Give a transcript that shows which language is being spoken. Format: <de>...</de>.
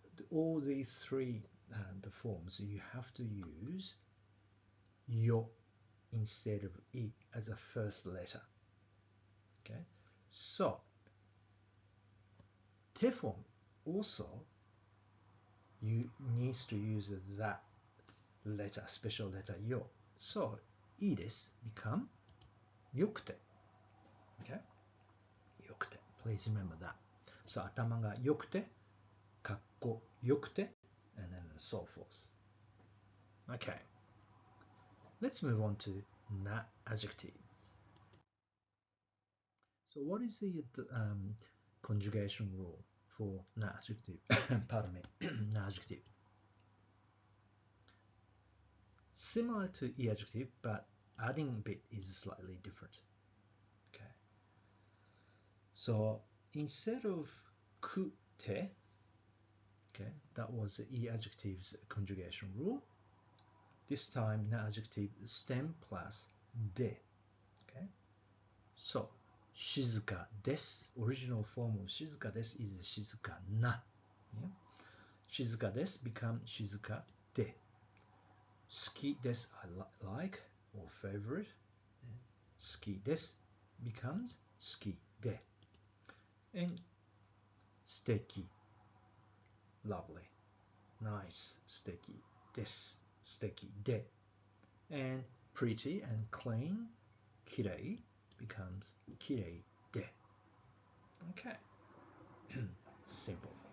<en>All these 3 the forms you have to use yo instead of I as a first letter. Okay, so te form also you needs to use that letter, special letter yo. So</en> <ja>いいです</ja> <en>become</en> <ja>よくて.</ja> <en>Okay,</en> <ja>よくて.</ja> <en>Please remember that. So</en> <ja>頭がよくて、かっこよくて,</ja> <en>and then so forth. Okay, let's move on to na adjectives. So what is the conjugation rule for na adjective? Pardon me, na adjective. Similar to e adjective, but adding bit is slightly different. Okay. So instead of ku te, okay, that was the e adjective's conjugation rule. This time na adjective stem plus de. Okay.</en> <ja>So 静かです.</ja> <en>Original form of 静かです is 静かな. Yeah?</en> <ja>静かです</ja> <en>become</en> <ja>静かで. 好きです</ja> <en>I like or favorite.</en> <ja>好きです</ja> <en>becomes</en> <ja>好きで.</ja> <en>And 素敵 lovely. nice,</en> <ja>素敵です、素敵で</ja> <en>and pretty and clean,</en> <ja>きれい</ja> <en>becomes</en> <ja>きれいで</ja> <en>okay simple.</en>